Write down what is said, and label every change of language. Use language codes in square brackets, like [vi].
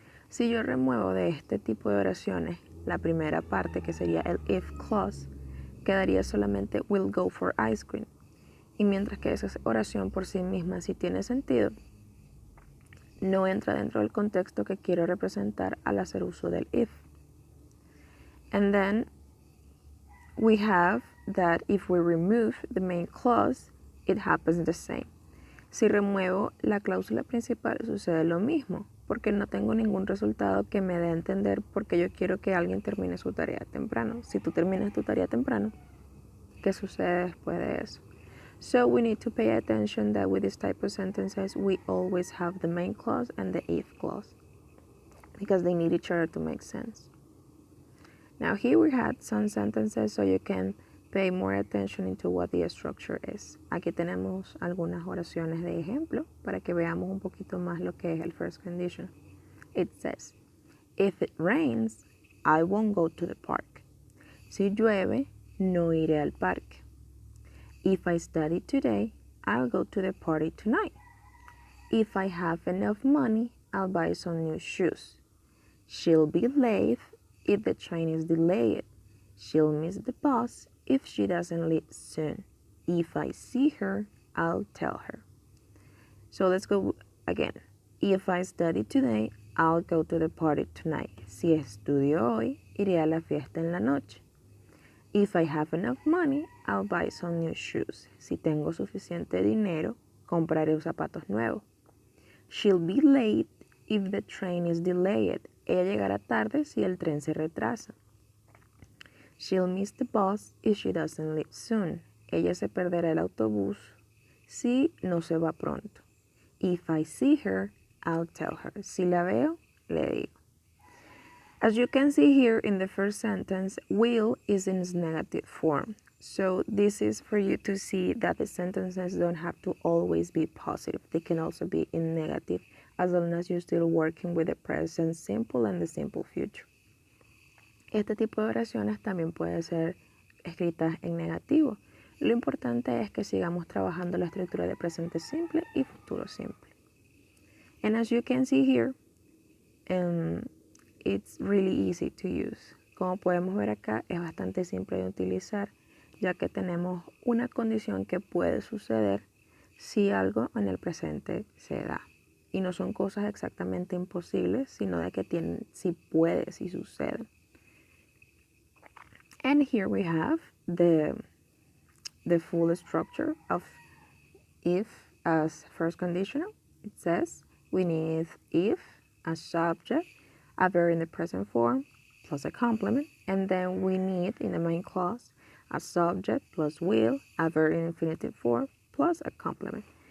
[es] Si yo remuevo de este tipo de oraciones la primera parte, que sería el if clause, quedaría solamente [en] will go for ice cream. [es] Y mientras que esa oración por sí misma sí tiene sentido, no entra dentro del contexto que quiero representar al hacer uso del if. [en] And then we have that if we remove the main clause, it happens the same. [es] Si remuevo la cláusula principal sucede lo mismo, porque no tengo ningún resultado que me dé a entender por qué yo quiero que alguien termine su tarea temprano. Si tú terminas tu tarea temprano, ¿qué sucede después de eso? [en] So we need to pay attention that with this type of sentences, we always have the main clause and the if clause, because they need each other to make sense. Now here we had some sentences so you can pay more attention into what the structure is. [es] Aquí tenemos algunas oraciones de ejemplo para que veamos un poquito más lo que es el first condition. [en] It says, if it rains, I won't go to the park. [es] Si llueve, no iré al parque. [en] If I study today, I'll go to the party tonight. If I have enough money, I'll buy some new shoes. She'll be late if the train is delayed. She'll miss the bus if she doesn't leave soon. If I see her, I'll tell her. So let's go again. If I study today, I'll go to the party tonight. [es] Si estudio hoy, iré a la fiesta en la noche. [en] If I have enough money, I'll buy some new shoes. [es] Si tengo suficiente dinero, compraré zapatos nuevos. [en] She'll be late if the train is delayed. [es] Ella llegará tarde si el tren se retrasa. [en] She'll miss the bus if she doesn't leave soon. [es] Ella se perderá el autobús si no se va pronto. [en] If I see her, I'll tell her. [es] Si la veo, le digo. [en] As you can see here in the first sentence, will is in its negative form. So this is for you to see that the sentences don't have to always be positive. They can also be in negative as long as you're still working with the present simple and the simple future. [es] Este tipo de oraciones también puede ser escritas en negativo. Lo importante es que sigamos trabajando la estructura de presente simple y futuro simple. [en] And as you can see here, it's really easy to use. [es] Como podemos ver acá, es bastante simple de utilizar, ya que tenemos una condición que puede suceder si algo en el presente se da. Y no son cosas exactamente imposibles, sino de que tienen, si puede, si sucede. [en] And here we have the full structure of if as first conditional. It says we need if as subject, a verb in the present form plus a complement, and then we need in the main clause a subject plus will, a verb in infinitive form plus a complement.